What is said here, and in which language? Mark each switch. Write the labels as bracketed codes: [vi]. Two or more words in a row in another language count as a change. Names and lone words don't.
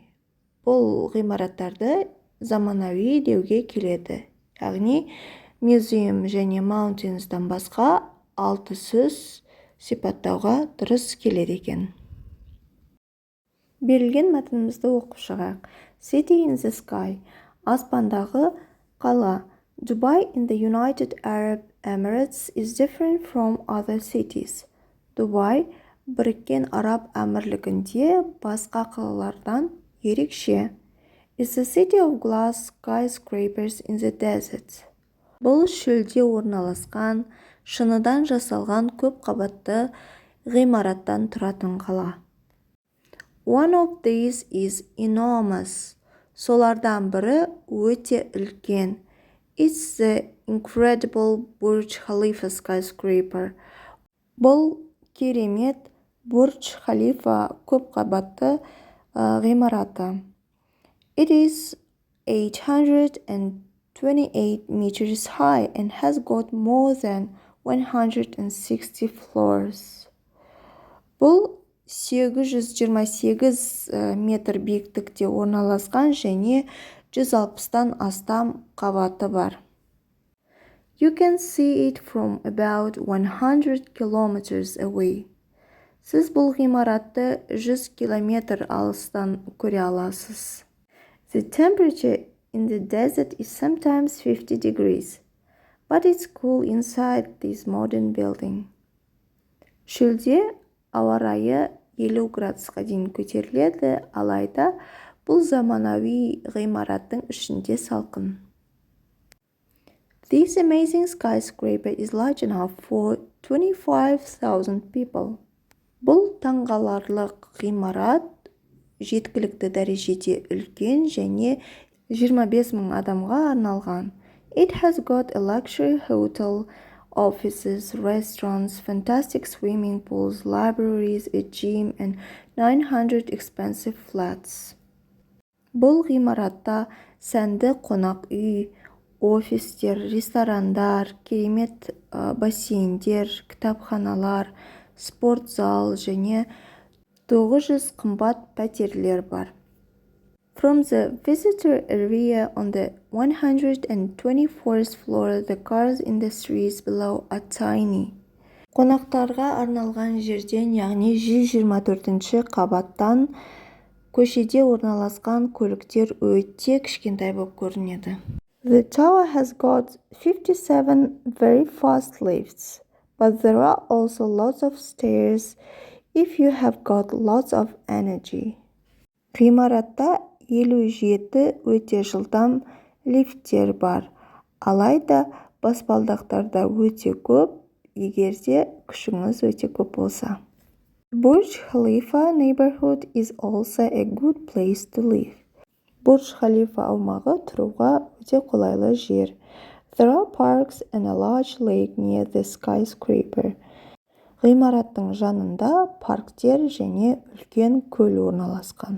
[kk] Бұл ғимараттарды заманауи деуге келеді. Яғни museum және mountains'дан басқа 6 сөз сипаттауға дұрыс келеді екен. Берілген мәтінімізді оқып шығайық. [en] City in the sky, [kk] аспандағы қала. [en] Dubai in the United Arab Emirates is different from other cities. [kk] Дубай Біріккен Араб Әмірлігінде басқа қалалардан ерекше. [en] Is the city of glass skyscrapers in the desert. [kk] Бұл шөлде орналасқан, шыныдан жасалған көп қабатты ғимараттан тұратын қала. [en] One of these is enormous. [kk] Солардан бірі өте үлкен. [en] It's the incredible Burj Khalifa skyscraper. [kk] Бұл керемет Бурдж Халифа көп қабатты ғимараты. [en] It is 828 meters high and has got more than 160 floors. [kk] Бұл 828 метр биіктікте орналасқан және 160-тан астам қабаты бар. [en] You can see it from about 100 kilometers away. [kk] Сіз бұл ғимаратты 100 километр алыстан көре аласыз. [en] The temperature in the desert is sometimes 50 degrees, but it's cool inside this modern building. [kk] Шөлде ауа райы 50 градусқа дейін көтеріледі, алайда бұл заманауи ғимараттың ішінде салқын. [en] This amazing skyscraper is large enough for 25,000 people. [kk] Бұл таңғаларлық ғимарат жеткілікті дәрежеде үлкен және 25,000 адамға арналған. [en] It has got a luxury hotel, offices, restaurants, fantastic swimming pools, libraries, a gym, and 900 expensive flats. [kk] Бұл ғимаратта сәнді қонақ үй, офистер, ресторандар, керемет бассейндер, кітапханалар, спортзал және 900 қымбат пәтерлер бар. [en] From the visitor area on the 124th floor, the cars in the streets below are tiny. [kk] Қонақтарға арналған жерден, яғни 124-ші қабаттан көшеде орналасқан көліктер өте кішкентай болып көрінеді. [en] The tower has got 57 very fast lifts, but there are also lots of stairs if you have got lots of energy. [kk] Ғимаратта 57 өте жылдам лифттер бар, алайда баспалдақтарда өте көп, егерде күшіңіз өте көп болса. [en] Burj Khalifa neighborhood is also a good place to live. [kk] Бурдж Халифа аумағы тұруға өте қолайлы жер. [en] There are parks and a large lake near the skyscraper. [kk] Ғимараттың жанында парктер және үлкен көл орналасқан.